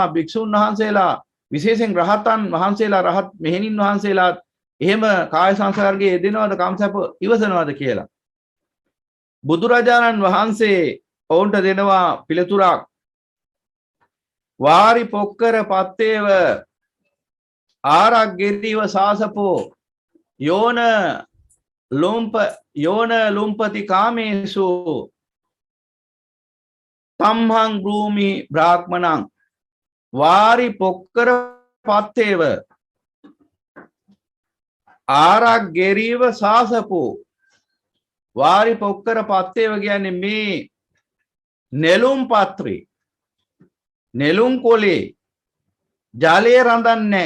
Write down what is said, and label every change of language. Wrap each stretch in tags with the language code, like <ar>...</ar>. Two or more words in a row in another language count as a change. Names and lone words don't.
<si>භික්ෂුන් වහන්සේලා විශේෂයෙන් රහතන් වහන්සේලා රහත් මෙහෙණින් වහන්සේලා එහෙම කාය සංසර්ගයේ යෙදෙනවද කම්සප ඉවසනවද කියලා. බුදුරජාණන් වහන්සේ ඔවුන්ට දෙනවා පිළිතුරක්.</si> <pi>වාරි පොක්කර පත්තේව ආරග්ගෙරිව සාසපෝ යෝන ලුම්පති කාමේසු තම්හං බ්‍රූමි බ්‍රාහ්මණං වාරි පොක්කර පත්තේව ආරග්ගෙරිව සාසපෝ. වාරි පොක්කර පත්තේව</pi> <si>කියන්නේ මේ නෙළුම් පත්‍රේ නෙළුම් කොලේ ජලය රඳන්නේ.</si>